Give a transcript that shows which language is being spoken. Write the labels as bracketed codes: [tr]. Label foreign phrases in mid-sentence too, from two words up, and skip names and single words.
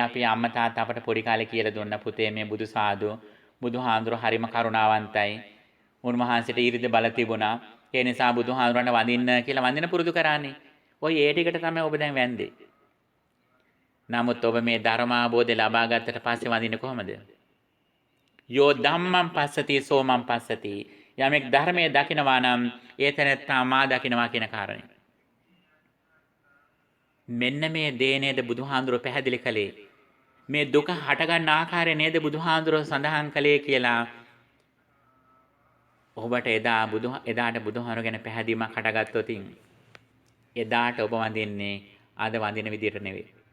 [si] අපි අම්මා තාත්තා අපට පොඩි කාලේ කියලා දුන්න පුතේ මේ බුදු සාදු බුදුහාඳුර හරිම කරුණාවන්තයි. උන්වහන්සේට ඊරිද බල තිබුණා. ඒ නිසා බුදුහාඳුරන්ට වඳින්න කියලා වඳින පුරුදු කරානේ. ඔය ඒ ටිකට තමයි ඔබ දැන් වැන්දේ. නමුත් ඔබ මේ ධර්මාබෝධය ලබා ගත්තට පස්සේ වඳින්නේ කොහමද? [pi] යෝ ධම්මං පස්සති සෝමං පස්සති. [si] යමෙක් ධර්මයේ දකිනවා නම් ඒ තැනත්තා මා දකිනවා කියන කාරණේ. මෙන්න මේ දේ නේද බුදුහාඳුරෝ පැහැදිලි කළේ. මේ දුක හටගන්න ආකාරය නේද බුදුහාඳුරෝ සඳහන් කළේ කියලා. ඔබට එදාට බුදුහාඳුරෝ ගැන පැහැදීමක් හටගත්තොත් එදාට ඔබ වඳින්නේ අද වඳින විදියට නෙවෙයි.